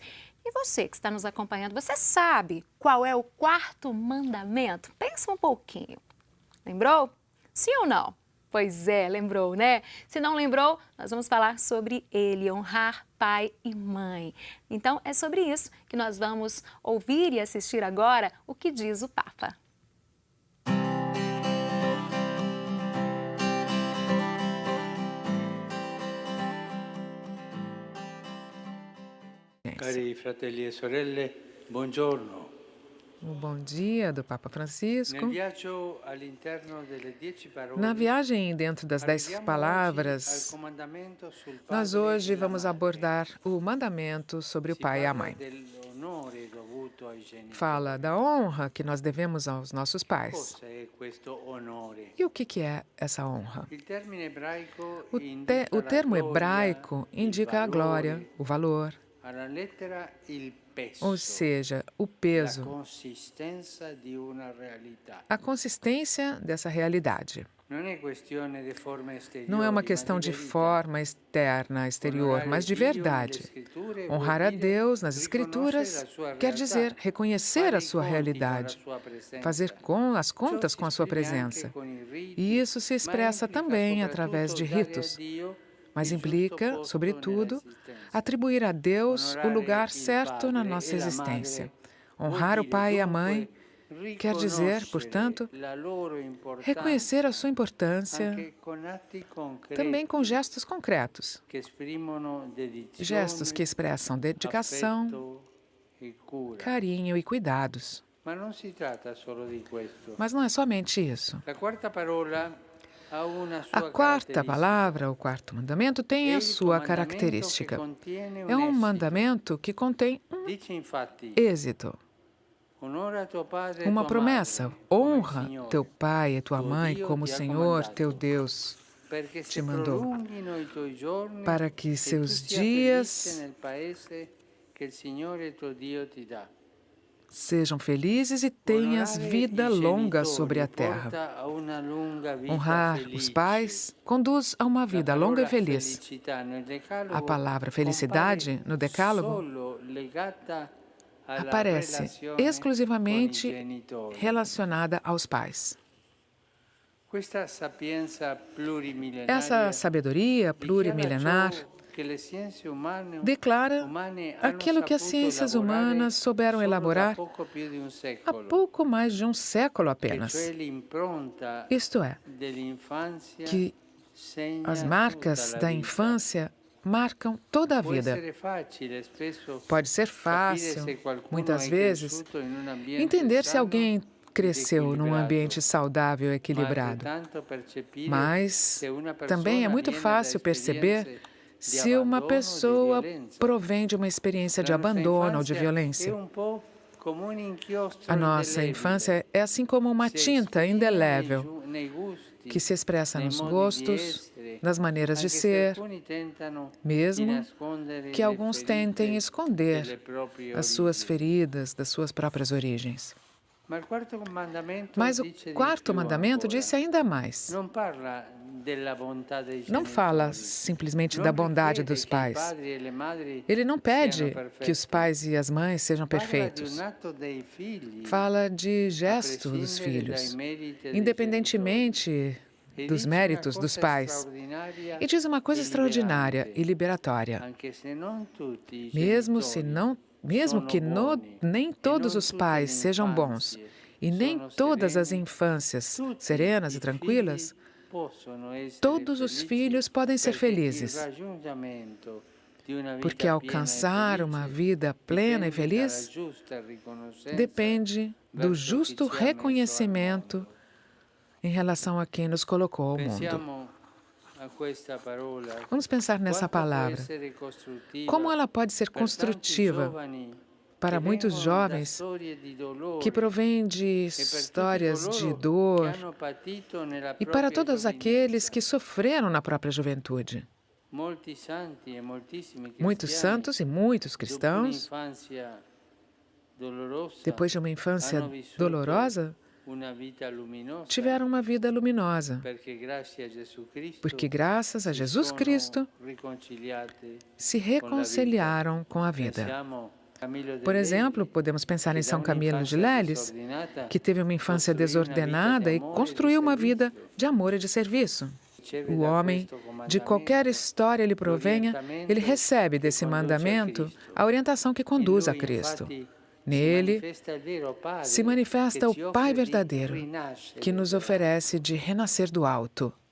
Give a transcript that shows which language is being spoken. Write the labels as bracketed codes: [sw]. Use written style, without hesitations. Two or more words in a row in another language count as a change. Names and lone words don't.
[pt] E você que está nos acompanhando, você sabe qual é o 4º mandamento? Pensa um pouquinho. Lembrou? Sim ou não? Pois é, lembrou, né? Se não lembrou, nós vamos falar sobre ele, honrar pai e mãe. Então, é sobre isso que nós vamos ouvir e assistir agora o que diz o Papa. [it] Cari fratelli e sorelle, buongiorno. [pt] O bom dia do Papa Francisco. [it] Nel viaggio all'interno delle 10 parole, [pt] Na viagem dentro das 10 [it] arriviamo [pt] palavras, [it] oggi al comandamento sul [pt] nós [it] padre [pt] hoje [it] e la [pt] vamos [it] madre. [pt] abordar o mandamento sobre o [it] Si [pt] pai e a [it] parla [pt] mãe. [it] dell'onore dovuto ai genitori. [pt] Fala da honra que nós devemos aos nossos pais. [it] Cosa è questo onore? [pt] E o que é essa honra? [it] Il termine ebraico [pt] O [it] indica [pt] termo [it] la gloria, [pt] hebraico [it] il [pt] indica a glória, [it] valore. [pt] o valor. [it] Alla lettera il [pt] ou seja, o [it] la peso, consistenza di una realtà. [pt] a consistência dessa realidade. [it] Non è questione di forme [pt] Não é uma [it] esteriori, ma [pt] questão [it] di [pt] de [it] verità. [pt] forma externa, exterior, [it] Onorare [pt] mas de [it] Dio nelle [pt] verdade. [it] scritture [pt] Honrar [it] vuol [pt] a [it] dire [pt] Deus nas [it] riconoscere [pt] Escrituras [it] la sua [pt] quer [it] realtà, [pt] dizer reconhecer [it] fare [pt] a [it] i [pt] sua [it] conti con la [pt] realidade, [it] sua presenza. [pt] fazer as [it] Ciò [pt] contas [it] si [pt] com a sua [it] esprime anche [pt] presença. [it] con i riti, [pt] E isso se [it] ma [pt] expressa [it] implica [pt] também através de [it] soprattutto dare a [pt] ritos, [it] Dio [pt] mas [it] il giusto [pt] implica, [it] posto [pt] sobretudo, [it] nell'esistenza. [pt] atribuir a Deus o [it] Onorare [pt] lugar [it] il [pt] certo na [it] padre [pt] nossa [it] e la [pt] existência. [it] madre vuol [pt] Honrar o [it] dire [pt] pai e a [it] dunque [pt] mãe quer dizer, [it] riconoscere [pt] portanto, [it] la loro importanza [pt] reconhecer a sua importância [it] anche con atti [pt] também com [it] concreti [pt] gestos concretos, [it] che esprimono [pt] gestos que [it] dedizione, [pt] expressam dedicação, [it] affetto e cura. [pt] carinho e cuidados. [it] Ma non si tratta solo di questo. [pt] Mas não é somente isso. [it] La quarta parola ha una [pt] A [it] sua [pt] quarta [it] caratteristica. [pt] palavra, o quarto mandamento, [it] È [pt] tem a [it] il [pt] sua [it] comandamento che [pt] característica. [it] contiene un [pt] É um [it] esito. [pt] mandamento que contém um [it] Dice infatti, [pt] êxito, [it] onora tuo padre e [pt] uma [it] tua [pt] promessa. [it] madre, come il [pt] Honra [it] Signore, [pt] teu pai e tua [it] tuo [pt] mãe [it] Dio [pt] como o [it] ti ha [pt] Senhor, [it] comandato, [pt] teu Deus, [it] perché [pt] te [it] si [pt] mandou, [it] prolunghino i tuoi giorni [pt] para que [it] e tu [pt] seus [it] sia felice [pt] dias [it] nel paese che il Signore tuo Dio ti dà. [pt] sejam felizes e tenhas [it] Onorare [pt] vida [it] i [pt] longa [it] genitori [pt] sobre a terra. [it] porta a una lunga vita [pt] Honrar os [it] felice. [pt] pais conduz a uma [it] La [pt] vida longa e [it] parola [pt] feliz. [it] felicità nel [pt] A [it] Decalogo [pt] palavra [it] compare [pt] felicidade no Decálogo [it] solo legata alla [pt] aparece [it] relazione con i [pt] exclusivamente [it] genitori. [pt] relacionada aos pais. [it] Questa sapienza [pt] Essa [it] plurimilenaria [pt] sabedoria [it] dichiara [pt] plurimilenar [it] ciò che le scienze umane [pt] declara [it] hanno [pt] aquilo que as [it] saputo [pt] ciências [it] elaborare [pt] humanas souberam [it] solo da [pt] elaborar [it] poco più di un [pt] há [it] secolo, [pt] pouco mais de um século [it] che [pt] apenas. [it] cioè l'impronta [pt] Isto é, [it] dell'infanzia [pt] que [it] segna [pt] as [it] tutta [pt] marcas [it] la [pt] da [it] vita. [pt] infância marcam toda a [it] Può [pt] vida. [it] essere facile spesso [pt] Pode ser [it] capire [pt] fácil, [it] se qualcuno [pt] muitas [it] è [pt] vezes, [it] cresciuto in un ambiente [pt] entender se [it] sano [pt] alguém cresceu num [it] equilibrato, [pt] ambiente saudável e [it] ma [pt] equilibrado. [it] altrettanto percepire [pt] Mas [it] se una [pt] também é [it] persona [pt] muito [it] viene da [pt] fácil perceber [it] esperienze di [pt] se uma [it] abbandono o di [pt] pessoa [it] violenza. [pt] provém de uma experiência de [it] La nostra [pt] abandono ou de [it] infanzia è [pt] violência. [it] un po' come un inchiostro [pt] A nossa [it] indelebile. [pt] infância é assim como uma [it] Si [pt] tinta [it] esprime [pt] indelével [it] nei gusti, [pt] que se expressa [it] nei [pt] nos [it] modi di [pt] gostos, [it] essere, [pt] nas maneiras de [it] anche se [pt] ser, [it] alcuni tentano di [pt] mesmo [it] nascondere [pt] que [it] le [pt] alguns [it] ferite [pt] tentem [it] delle [pt] esconder [it] proprie [pt] as suas [it] origini. [pt] feridas das suas próprias origens. [it] Ma il quarto comandamento [pt] Mas o [it] dice di [pt] quarto [it] più [pt] mandamento [it] ancora. [pt] disse ainda mais. [it] Non parla della bontà dei [pt] Não fala [it] genitori. [pt] simplesmente [it] Non [pt] da bondade [it] richiede [pt] dos [it] che i [pt] pais. [it] padri e le madri [pt] Ele não [it] siano [pt] pede [it] perfetti. [pt] que os pais e as mães sejam [it] Parla di [pt] perfeitos. [it] un atto dei figli, [pt] Fala de [it] a [pt] gesto dos [it] prescindere dai [pt] filhos, [it] meriti dei [pt] independentemente [it] genitori. E [pt] dos [it] dice [pt] méritos [it] una [pt] dos [it] cosa [pt] pais. [it] straordinaria [pt] E diz uma coisa [it] e [pt] extraordinária [it] liberante. [pt] e liberatória. [it] Anche se non tutti i [pt] Mesmo se [it] genitori [pt] não, mesmo [it] sono [pt] que [it] buoni, [pt] nem [it] e [pt] todos [it] non [pt] os [it] tutte [pt] pais [it] le [pt] sejam bons [it] infanzie [pt] e nem [it] sono [pt] todas as [it] serene, [pt] infâncias [it] tutti [pt] serenas [it] i [pt] e tranquilas, [it] figli possono essere [pt] todos os [it] felici [pt] filhos podem ser [it] perché il [pt] felizes, [it] raggiungimento di una vita [pt] porque [it] piena e [pt] alcançar uma [it] felice [pt] vida plena e [it] dipende dalla [pt] feliz [it] giusta riconoscenza [pt] depende do [it] verso [pt] justo [it] chi ci ha messo al [pt] reconhecimento [it] mondo. [pt] em relação a quem nos colocou ao mundo. [it] Pensiamo a questa parola, [pt] Vamos pensar nessa [it] quanto può [pt] palavra. [it] essere costruttiva [pt] Como ela pode ser [it] per tanti [pt] construtiva [it] giovani [pt] para [it] che [pt] muitos [it] vengono da [pt] jovens [it] storie di dolore [pt] que provém de [it] e per tutti [pt] histórias de [it] coloro che [pt] dor [it] hanno patito nella [pt] e para [it] propria [pt] todos aqueles [it] giovinezza. [pt] que sofreram na própria juventude. [it] Molti santi e moltissimi [pt] Muitos [it] cristiani, [pt] santos e muitos [it] dopo [pt] cristãos, [it] un'infanzia dolorosa, [pt] depois de uma infância [it] hanno vissuto [pt] dolorosa, [it] una vita luminosa, [pt] tiveram uma vida luminosa, [it] perché grazie a Gesù Cristo [pt] porque graças a [it] si [pt] Jesus [it] sono [pt] Cristo [it] riconciliati [pt] se [it] con la vita. [pt] reconciliaram com a vida. [it] Pensiamo a Camillo de [pt] Por exemplo, [it] Lelli, [pt] podemos pensar [it] che [pt] em [it] da [pt] São Camilo de [it] un'infanzia [pt] Leles, [it] disordinata [pt] que teve uma infância [it] costruì una vita di [pt] desordenada e [it] amore e di [pt] construiu uma vida [it] servizio. [pt] de amor e de serviço. [it] Riceve [pt] O [it] da [pt] homem, [it] questo [pt] de qualquer [it] comandamento [pt] história ele provenha, ele recebe desse mandamento a orientação que conduz a Cristo. Nele se manifesta o Pai verdadeiro, que nos oferece de renascer do alto.